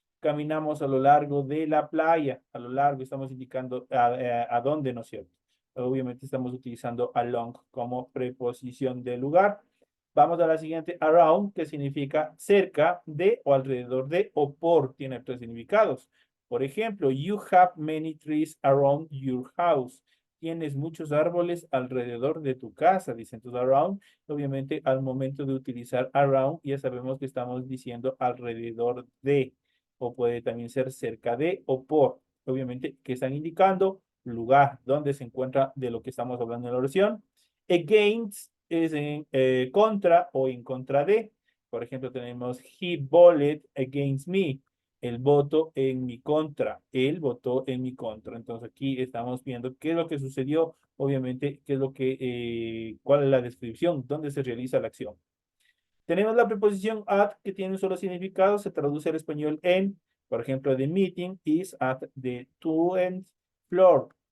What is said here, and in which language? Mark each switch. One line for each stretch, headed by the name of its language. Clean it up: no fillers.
Spanish: Caminamos a lo largo de la playa. A lo largo estamos indicando a dónde, ¿no es cierto? Obviamente estamos utilizando along como preposición de lugar. Vamos a la siguiente, around, que significa cerca de o alrededor de o por, tiene tres significados. Por ejemplo,
English: you have many trees around your house.
Spanish: Tienes muchos árboles alrededor de tu casa, dice. Entonces, around, obviamente, al momento de utilizar around, ya sabemos que estamos diciendo alrededor de, o puede también ser cerca de o por. Obviamente, que están indicando lugar donde se encuentra de lo que estamos hablando en la oración. Against es en contra o en contra de. Por ejemplo, tenemos
English: he voted against me.
Spanish: El voto en mi contra. Él votó en mi contra. Entonces aquí estamos viendo qué es lo que sucedió. Obviamente, qué es lo cuál es la descripción, dónde se realiza la acción. Tenemos la preposición at, que tiene un solo significado, se traduce al español en, por ejemplo,
English: the meeting is at the 2nd floor.